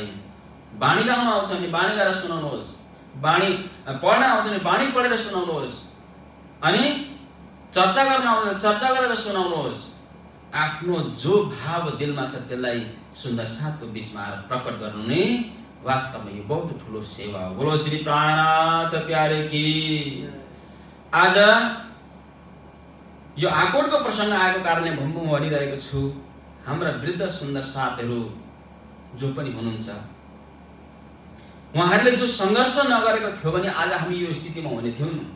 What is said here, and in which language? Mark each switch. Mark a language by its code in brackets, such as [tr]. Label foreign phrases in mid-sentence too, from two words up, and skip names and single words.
[ne] बाणी गाउन आउँछ भने बाणी गाएर सुनाउनुहोस्, बाणी पढ्न आउँछ भने बाणी पढेर सुनाउनुहोस्, अनि चर्चा गर्न आउँछ चर्चा गरेर सुनाउनुहोस्। आफ्नो जो भाव दिलमा छ त्यसलाई सुन्दर साथको बिचमा आएर प्रकट गर्नु नै वास्तवमा यो बहुत ठुलो सेवा हो। [hi] बोलो श्री प्राणनाथ प्यारे की। [ne] आज यो आकोटको प्रसङ्ग आएको कारणले म भनिरहेको छु, हाम्रा वृद्ध सुन्दर साथहरू जो पनि हुनुहुन्छ, उहाँहरूले जो सङ्घर्ष नगरेको थियो भने आज हामी यो स्थितिमा हुने थियौँ।